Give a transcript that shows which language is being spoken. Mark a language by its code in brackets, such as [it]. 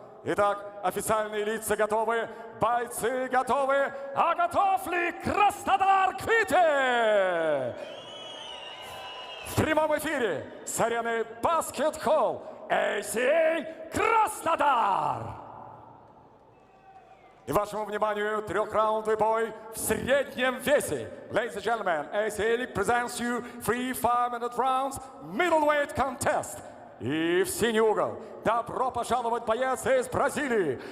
[ru] Итак, официальные лица готовы, бойцы готовы, а готов ли Краснодар к битве? В прямом эфире с арены баскетбол ACA Краснодар. И вашему вниманию трехраундовый бой в среднем весе. [en] Ladies and gentlemen, ACA League presents you 3 5-minute rounds middleweight contest. [ru] И в синий угол добро пожаловать боец из Бразилии.